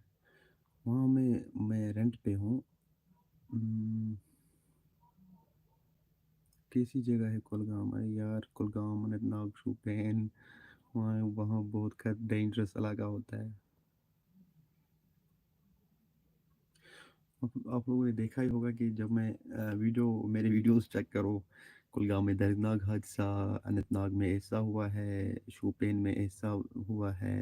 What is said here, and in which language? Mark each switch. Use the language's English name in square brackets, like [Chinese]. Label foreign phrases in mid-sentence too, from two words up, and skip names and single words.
[Urdu] وہاں میں رینٹ پہ ہوں. ہم، کیسی جگہ ہے کولگام؟ ارے یار کولگام اننت ناگ شوپین. وہاں بہت ڈینجرس علاقہ ہوتا ہے. آپ لوگوں نے دیکھا ہی ہوگا کہ جب میں میرے [English] videos check [Urdu] کرو، کولگام میں دردناک حادثہ، اننت ناگ میں ایسا ہوا ہے، شوپین میں ایسا ہوا ہے.